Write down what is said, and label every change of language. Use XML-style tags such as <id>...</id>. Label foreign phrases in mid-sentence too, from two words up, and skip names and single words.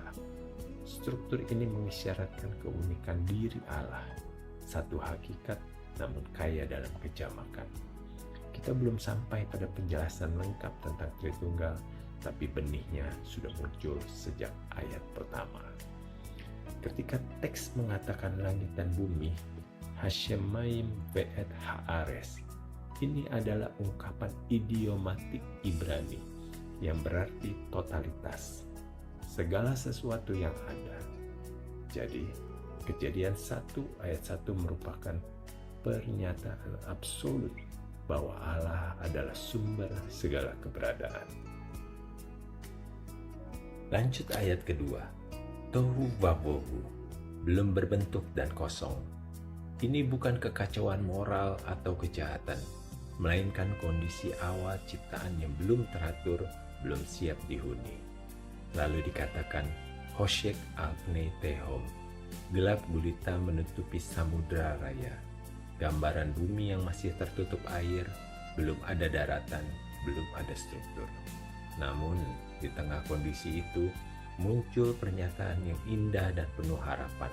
<id>Struktur ini mengisyaratkan keunikan diri Allah, satu hakikat namun kaya dalam kejamakan. Kita belum sampai pada penjelasan lengkap tentang Tritunggal, tapi benihnya sudah muncul sejak ayat pertama. Ketika teks mengatakan langit dan bumi,</id> <he>השמים ואת הארץ,</he> <id>ini adalah ungkapan idiomatik Ibrani yang berarti totalitas, segala sesuatu yang ada. Jadi, Kejadian 1 ayat 1 merupakan pernyataan absolut bahwa Allah adalah sumber segala keberadaan. Lanjut ayat kedua.</id> <he>תהו ובהו,</he> <id>belum berbentuk dan kosong. Ini bukan kekacauan moral atau kejahatan, melainkan kondisi awal ciptaan yang belum teratur, belum siap dihuni. Lalu dikatakan,</id> <he>חושך על פני תהום,</he> <id>gelap gulita menutupi samudera raya. Gambaran bumi yang masih tertutup air, belum ada daratan, belum ada struktur. Namun, di tengah kondisi itu, muncul pernyataan yang indah dan penuh harapan.</id>